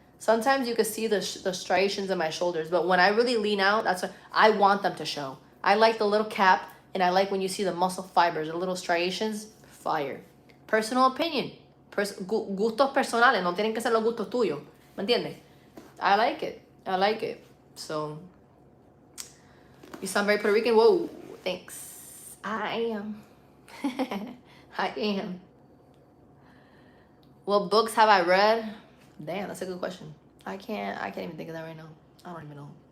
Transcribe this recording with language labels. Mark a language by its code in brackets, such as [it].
[en] Sometimes you can see the striations in my shoulders, but when I really lean out, that's what I want them to show. I like the little cap, and I like when you see the muscle fibers, the little striations. Fire. Personal opinion. [es] Gustos personales, no tienen que ser los gustos tuyos. ¿Me entiendes? [en] I like it. I like it. So, you sound very Puerto Rican. Whoa, thanks. I am. I am. What books have I read? Damn, that's a good question. I can't even think of that right now. I don't even know.